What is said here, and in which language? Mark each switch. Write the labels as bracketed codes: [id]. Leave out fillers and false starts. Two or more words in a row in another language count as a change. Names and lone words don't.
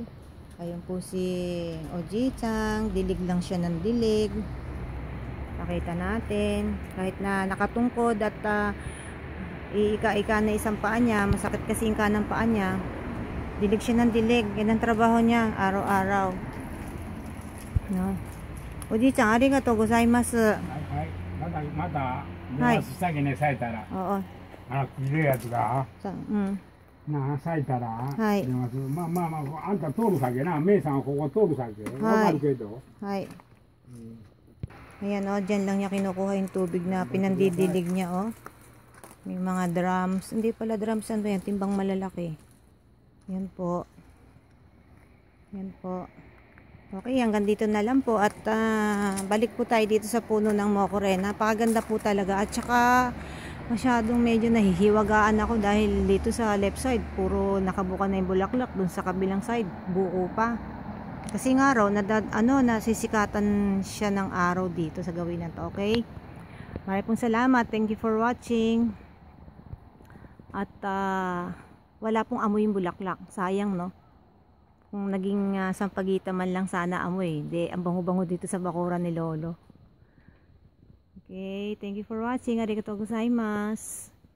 [tl] Ayun po si Oji-chan, dilig lang siya ng dilig. Pakita natin. Kahit na nakatungkod at ika na isang paa niya, masakit kasi yung kanang paa niya. Dilig siya ng dilig. Yan ang trabaho niya, araw-araw. No? [ja] Oji-chan, ありがとうございます. また下着ね咲いたら黄色いやつが咲いたら出ます。あんた通る先な、メイさんはここ通る先わかるけど。 [tl] Ayan dyan lang niya kinukuha yung tubig na pinandidilig niya May mga drums, hindi pala drums, ano yan, timbang malalaki. Yan po. Okay, hanggang dito na lang po at balik po tayo dito sa puno ng mokuren. Napakaganda po talaga at saka masyadong medyo nahihiwagaan ako dahil dito sa left side puro nakabuka na yung bulaklak, dun sa kabilang side buo pa. Kasi nga raw, nasisikatan siya ng araw dito sa gawin na to. Okay? Maraming pong salamat. [en] Thank you for watching. [tl] At wala pong amoy yung bulaklak. Sayang, no? Kung naging sampagitan man lang sana amoy. Di, ang bango-bango dito sa bakuran ni Lolo. [en] Okay, thank you for watching. [ja] ありがとうございます.